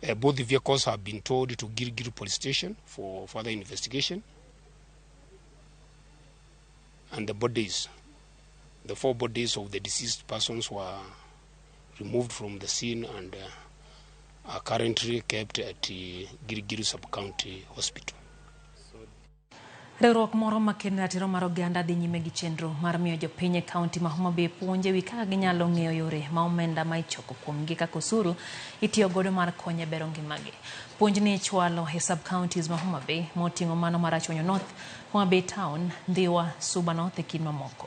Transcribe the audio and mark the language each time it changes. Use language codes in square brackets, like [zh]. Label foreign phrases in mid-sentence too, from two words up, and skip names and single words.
[en] Both the vehicles have been towed to Girigiri Police Station for further investigation. And the bodies, the 4 bodies of the deceased persons were removed from the scene and are currently kept at Girigiri Sub-County Hospital. [luo] Riwruok moro maken ratiro mar oganda dhi nyime gi chenro mar miyo jopiny e kaunti ma Homa Bay puonje wi kaka ginyalo ng'eyo yore ma omenda ma ichoko kuomgi kaka osuru itiyo godo mar konyo e bero ngimagi. Puonj ni ichwalo e sub-counties ma Homa Bay moting'o mano mar Achonyo North, Homa Bay Town, Ndhiwa, Suba North e kind mamoko.